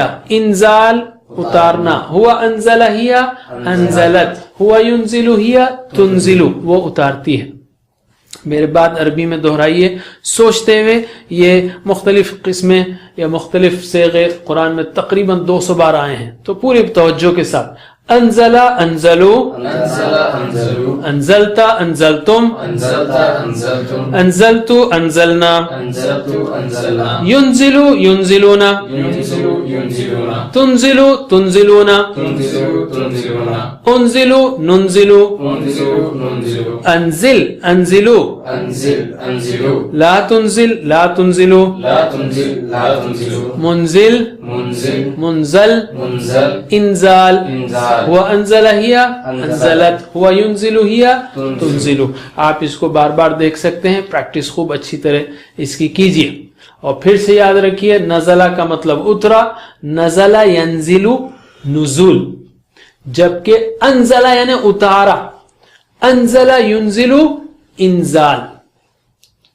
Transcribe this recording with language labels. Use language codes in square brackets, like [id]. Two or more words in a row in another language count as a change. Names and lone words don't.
[ar] انزال اتارنا، ہوا انزلہ ہیا انزلت، ہوا ینزلو ہیا تنزلو [ur] وہ اتارتی ہے. میرے بات عربی میں دہرائیے سوچتے ہوئے. یہ مختلف قسمیں یا مختلف صیغے قرآن میں تقریباً 200 بار آئے ہیں، تو پوری توجہ کے ساتھ. [ar] انزلہ انزلو، انزلہ انزلو، انزلتا انزلتم، انزلتا انزلتم، انزلتو انزلنا، انزلتو انزلنا، ینزلو ینزلونا، ینزلو ینزلونا، تنزلو تنزلونا، تنزلو تنزلونا، انزلو ننزلو، انزلو ننزلو، انزل انزلو، انزل انزلو، لا تنزل لا تنزلو، لا تنزل لا تنزلو، منزل منزل، منزل منزل، انزال انزال، ہوا انزلہ ہیا انزلت، ہوا ینزلو ہیا تنزلو. [ur] آپ اس کو بار بار دیکھ سکتے ہیں، پریکٹس خوب اچھی طرح اس کی کیجئے. اور پھر سے یاد رکھیے نزلہ کا مطلب اترا، [ar] نزلہ ینزلو نزول، [ur] جبکہ انزلہ یعنی اتارا، [ar] انزلہ ینزلو انزال.